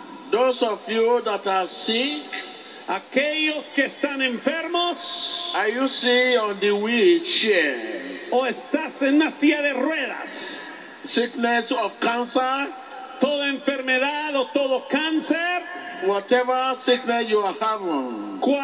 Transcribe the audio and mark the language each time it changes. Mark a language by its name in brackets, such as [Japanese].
[English] Those of you that are sick, [Spanish] Aquellos que están enfermos. [English] Are you sitting on the wheelchair? [Spanish] O estás en una silla de ruedas. [English] Sickness of cancer. [Spanish] Toda enfermedad o todo cáncer. [English] Whatever sickness you are having.